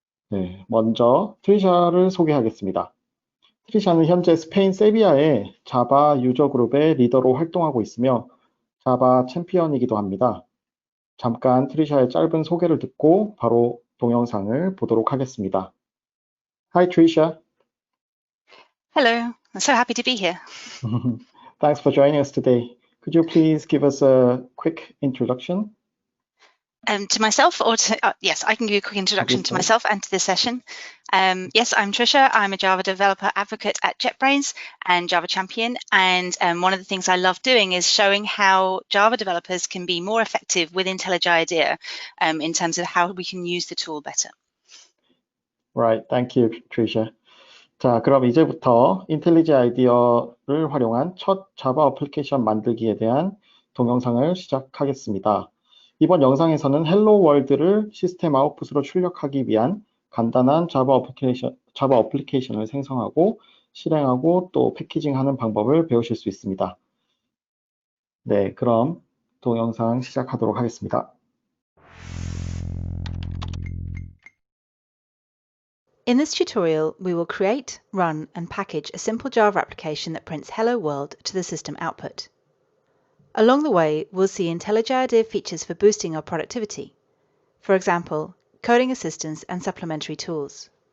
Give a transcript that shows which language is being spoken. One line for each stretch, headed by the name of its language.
Korean: 네, 먼저 트리샤를 소개하겠습니다. 트리샤는 현재 스페인 세비야의 자바 유저 그룹의 리더로 활동하고 있으며 자바 챔피언이기도 합니다. 잠깐 트리샤의 짧은 소개를 듣고 바로 동영상을 보도록 하겠습니다.
English: Hi, Trisha. Hello, I'm so happy to be here. Thanks for joining us today. Could you please give us a quick introduction? To myself, or to, yes, I can give you a quick introduction to myself and to this session. Yes, I'm Trisha. I'm a Java developer advocate at JetBrains and Java Champion. And one of the things I love doing is showing how Java developers can be more effective with IntelliJ IDEA in terms of how we can use the tool better. Right, thank you, Trisha.
Korean: 자, 그럼 이제부터 인텔리지 아이디어를 활용한 첫 자바 어플리케이션 만들기에 대한 동영상을 시작하겠습니다. 이번 영상에서는 헬로 월드를 시스템 아웃풋으로 출력하기 위한 간단한 자바 어플리케이션을 생성하고 실행하고 또 패키징하는 방법을 배우실 수 있습니다. 네, 그럼 동영상 시작하도록 하겠습니다.
English: In this tutorial, we will create, run, and package a simple Java application that prints Hello World to the system output. Along the way, we'll see IntelliJ IDEA features for boosting our productivity. For example, coding assistance and supplementary tools.